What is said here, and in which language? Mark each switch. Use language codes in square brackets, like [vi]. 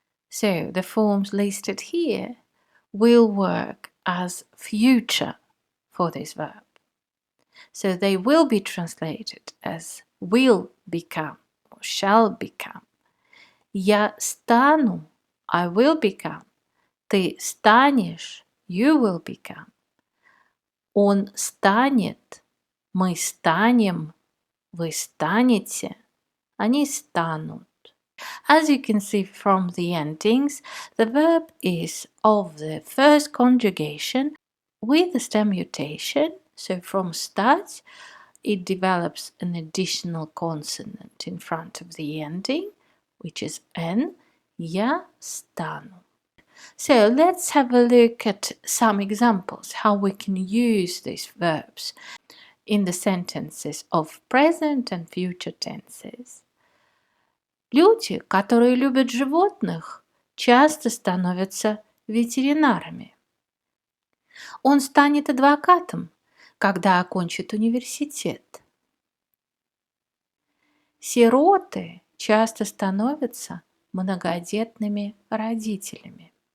[en] So the forms listed here will work as future for this verb. So they will be translated as will become or shall become. [ru] Я стану, [en] I will become. [ru] Ты станешь, [en] you will become. [ru] Он станет, мы станем, вы станете, они станут. [en] As you can see from the endings, the verb is of the first conjugation with the stem mutation. So from стать, it develops an additional consonant in front of the ending, which is N. [ru] Я стану. [en] So let's have a look at some examples how we can use these verbs in the sentences of present and future tenses. [ru] Люди, которые любят животных, часто становятся ветеринарами. Он станет адвокатом, когда окончит университет. Сироты часто становятся многодетными родителями.